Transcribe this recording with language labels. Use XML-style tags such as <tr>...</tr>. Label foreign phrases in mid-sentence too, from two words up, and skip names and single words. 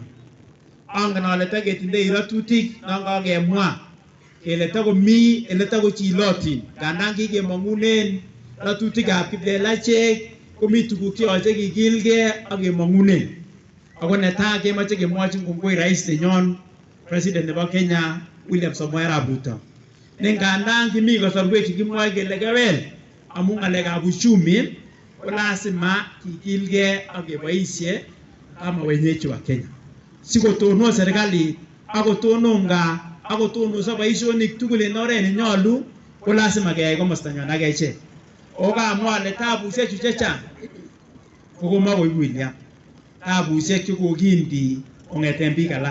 <kln>Angen ale taketindoi ratutik nangakemwa kele takomi ele takochilotin, kandan kikemong'unen ratutikab kiplelachek komi tuguk cheyoche kikilgei ak kemong'unen. Ako netai kemoche kemwochin kongoi rais nenyon President nebo Kenya William Samoei Arap Ruto. Ne ngandan kimi kasarwek chekimwoe kele kewel amu ng'alekab uchumi, ko lazima kikilgei ak keboisie</kln> <sw>kama wenyeji wa Kenya.</sw> <kln>Sikotonon serikali akotonon gaa akotonoso boisionik tugul en oret nenyolu, ko lazima keyai komostanyon ak echek. Okamwa ale tabusiek chu chechang kokomakoibu William, tabusiek chekokindi kong'eten biik alak.</kln>